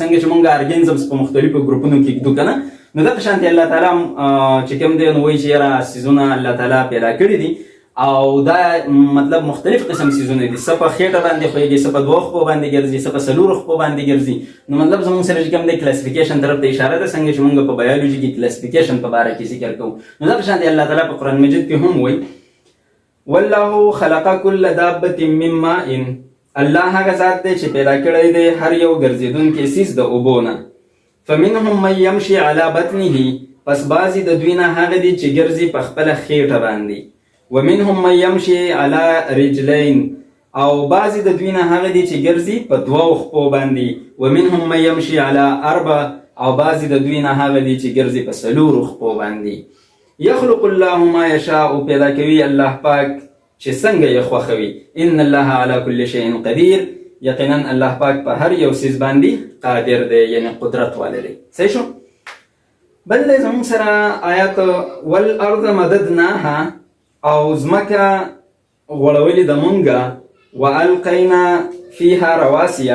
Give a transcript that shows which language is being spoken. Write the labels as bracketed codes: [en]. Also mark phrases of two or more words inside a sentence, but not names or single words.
[ps] څنګه چې موږ ارګینزمز په مختلفو ګروپونو کې ږدو که نه، نو دغه شانتې الله تعالی چې کوم دی نو وایي چې یاره څیزونه الله تعالی پیدا کړي دي او دا مطلب مختلف قسم څیزونه دي. څه په خېټه باندې خویږي، څه په دوه خپو باندې ګرځي، څه په څلورو خپو باندې ګرځي. نو مطلب زموږ سره چې کوم دی کلاسیفیکیشن طرف ته اشاره ده. څنګه چې موږ په بایولوژي کې کلاسیفیکیشن په باره کې ذکر کوو، نو دغه شانتې الله تعالی په قرآن مجید کې هم وایي [ar] والله خلق كل دابة من ماء. [ps] الله هغه ذات دی چې پیدا کړی دی هر یو ګرځېدونکی څیز د اوبو نه. [ar] فمنهم من يمشي على بطنه. [ps] پس بعضې د دوی نه هغه دي چې ګرځي په خپله خېټه باندې. [ar] ومنهم من يمشي على رجلين. [ps] او بعضې د دوی نه هغه دي چې ګرځي په دوو خپو باندې. [ar] ومنهم من يمشي على اربع. [ps] او بعضې د دوی نه هغه دي چې ګرځي په څلورو خپو باندې. [ar] يخلق الله ما يشاء. [ps] پیدا کوي الله پاک چې څنګه یې خوښوي. [ar] ان الله على كل شيء قدير. [ps] یقینا الله پاک په هر یو څیز باندې قادر دی، یعنی قدرت والی دی. صحیح شو؟ بل دی زموږ سره آیات [ar] والارض مددناها. [ps] او ځمکه غوړولې د مونږه. [ar] والقینا فیها رواسیه.